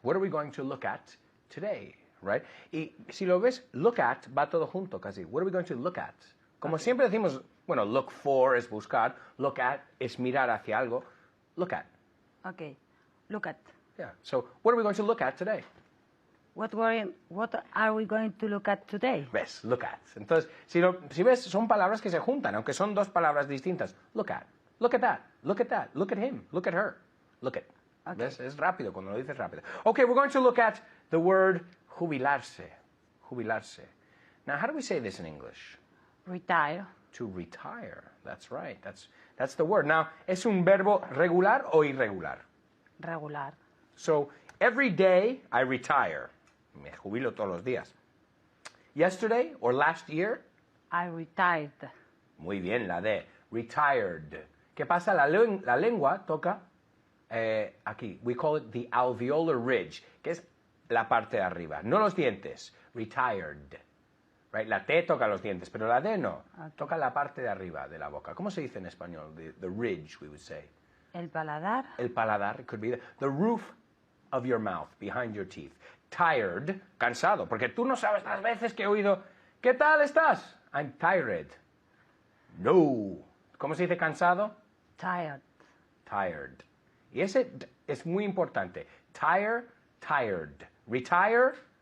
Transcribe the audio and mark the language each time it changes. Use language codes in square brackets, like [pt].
[en] What are we going to look at today, right? [es] Y si lo ves, look at va todo junto casi. [en] What are we going to look at? [es] Como siempre decimos, bueno, look for es buscar, look at es mirar hacia algo. Look at. [en] Okay, look at. Yeah. So, what are we going to look at today? What are we going to look at today? Ves, look at. [es] Entonces, si ves, son palabras que se juntan, aunque son dos palabras distintas. [en] Look at. Look at that. Look at that. Look at him. Look at her. Look at. Okay. [es] ¿Ves? Es rápido cuando lo dices rápido. [en] Okay, we're going to look at the word jubilarse. Jubilarse. Now, how do we say this in English? Retire. To retire. That's right. That's the word. [es] Now, ¿es un verbo regular o irregular? [en] Regular. So, every day I retire. [es] Me jubilo todos los días. [en] Yesterday or last year? I retired. [es] Muy bien, la D. Retired. ¿Qué pasa? La lengua toca aquí. [en] We call it the alveolar ridge, [es] que es la parte de arriba. No los dientes. Retired. Right? La T toca los dientes, pero la D no. [en] Okay. [es] Toca la parte de arriba de la boca. ¿Cómo se dice en español? [en] The ridge, we would say. [es] El paladar. [en] El paladar, it could be the roof of your mouth, behind your teeth. [es] Tired, cansado, porque tú no sabes las veces que he oído, ¿qué tal estás? [en] I'm tired. [es] No. ¿Cómo se dice cansado? [en] Tired. [es] Tired. Y ese es muy importante. Tire, tired. Retire,